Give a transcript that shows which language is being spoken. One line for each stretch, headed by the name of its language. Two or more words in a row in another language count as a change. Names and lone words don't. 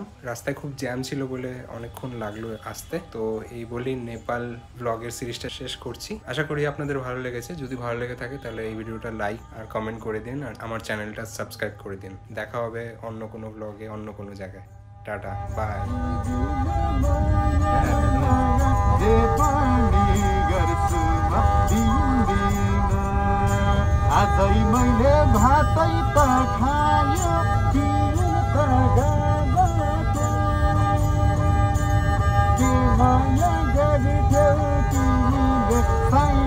Bangla: রাস্তায় খুব জ্যাম ছিল বলে অনেকক্ষণ লাগলো আসতে। তো এই বলি নেপাল ব্লগের সিরিজটা শেষ করছি। আশা করি আপনাদের ভালো লেগেছে। যদি ভালো লেগে থাকে তাহলে এই ভিডিওটা লাইক আর কমেন্ট করে দিন, আর আমার চ্যানেলটা সাবস্ক্রাইব করে দিন। দেখা হবে অন্য কোনো ব্লগে, অন্য কোনো জায়গায়। টাটা, বাই।
Nepali: आजै मैले भातै त खायो तिमी त गएको के माया गर्थ्यौ तिमीले।